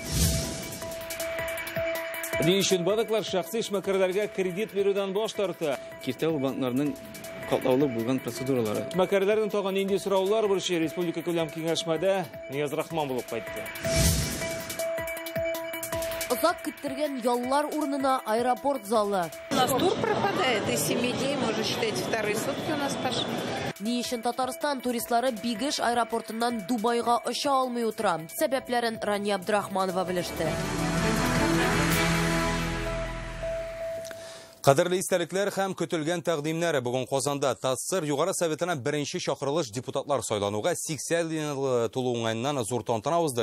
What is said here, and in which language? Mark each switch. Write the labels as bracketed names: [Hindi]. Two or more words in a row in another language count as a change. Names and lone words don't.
[Tatar] Ни өчен банклар шәхси эшмәкәрләргә кредит бирүдән баш тарта? Киртә банкларның катлаулы булган процедуралары. Эшмәкәрләрнең тагын нинди сораулар бурычы республика күләм киңәшмәдә Нияз Рахман булып кайтты. Озак көттергән яллар урынына аэропорт залы. [Russian] У нас тур пропадает, и 7 дней, можно считать, вторые сутки у нас пошли. [Tatar] Ни өчен Татарстан туристлары Бигеш аэропортыннан Дубайга оча алмый утыра? Сәбәпләрен Рания Абдрахманова белеште. Кадерле истәлекләр һәм көтелгән тәкъдимнәре бүген Казанда ТАССР Югары Советына беренче чакырылыш депутатлар сайлануга 80 ел тулуыннан зур тантана узды.